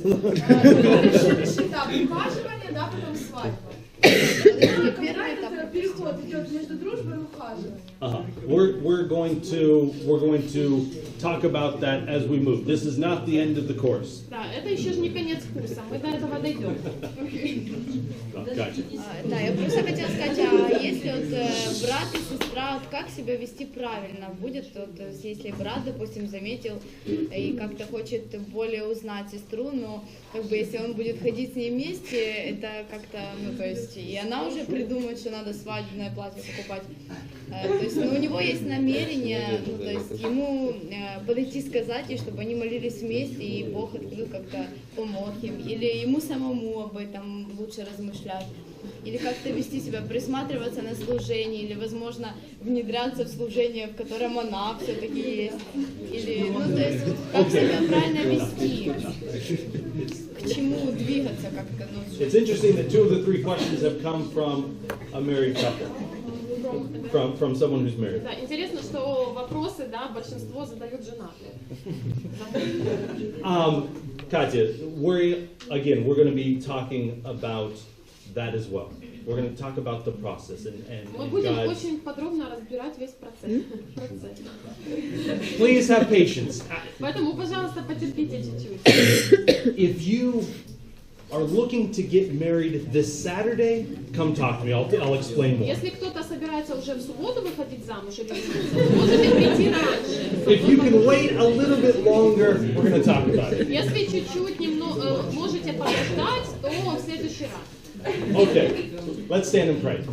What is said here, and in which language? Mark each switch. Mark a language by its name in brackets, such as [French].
[Russian] Следующий этап ухаживания, да, потом свадьба. Когда этот переход идет между дружбой и ухаживанием? [English] We're going to talk about that as we move. This is not the end of the course. [Russian] Да, это еще же не конец курса, мы до этого дойдем. [English] Gotcha. [Russian] Да, я просто хотела сказать, а если вот брат и сестра, вот как себя вести правильно будет, вот, если брат, допустим, заметил и как-то хочет более узнать сестру, но как бы если он будет ходить с ней вместе, это как-то, ну то есть, и она уже придумает, что надо свадебное платье покупать. То есть, ну, у него есть намерение, ну, то есть ему подойти сказать ей, чтобы они молились вместе, и Бог открыл как-то помог им, или ему самому об этом лучше размышлять, или как-то вести себя, присматриваться на служение, или, возможно, внедряться в служение, в котором она все-таки есть, или, ну, то есть, как себя правильно вести, к чему двигаться как-то. Ну, [English] It's interesting that 2 of the 3 questions have come from a married couple. From someone who's married. [Russian] Да, интересно, что вопросы, да, большинство задают женатые. [English] Katya, we're going to be talking about that as well. We're going to talk about the process and [Russian] Мы будем [English] God's... [Russian] очень подробно разбирать весь процесс. [English] Please have patience. [Russian] Поэтому, пожалуйста, потерпите чуть-чуть. [English] If you are looking to get married this Saturday, come talk to me. I'll explain more. [Russian] Если кто-то собирается уже в субботу выходить замуж или жениться, можете прийти раньше. [English] If you can wait a little bit longer, we're going to talk about it. [Russian] Если чуть-чуть немного можете подождать, то в следующий раз. [English] Okay, let's stand and pray.